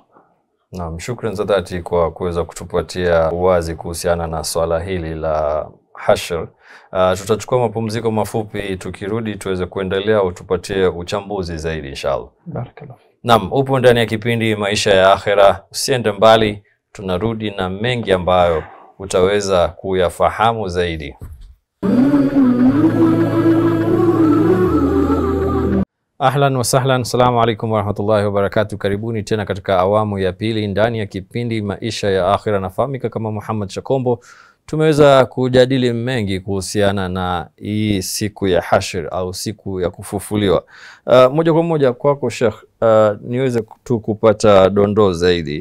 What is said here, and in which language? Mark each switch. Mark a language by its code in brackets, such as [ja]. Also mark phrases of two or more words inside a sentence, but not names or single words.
[sw] Naam, shukrani za dhati kwa kuweza kutupatia uwazi kuhusiana na swala hili la hashr. Tutachukua mapumziko mafupi, tukirudi tuweze kuendelea utupatie uchambuzi zaidi inshallah. Barakallahu. Naam, upo ndani ya kipindi Maisha ya Akhira. Usiende mbali, tunarudi na mengi ambayo utaweza kuyafahamu zaidi. [ar] أهلا وسهلا، السلام عليكم ورحمة الله وبركاته. [sw] Karibuni tena katika awamu ya pili ndani ya kipindi Maisha ya Akhira. Nafahamika kama Muhammad Shakombo. Tumeweza kujadili mengi kuhusiana na hii siku ya hashr au siku ya kufufuliwa. Moja kwa moja kwako Sheikh, niweze tu kupata dondoo zaidi.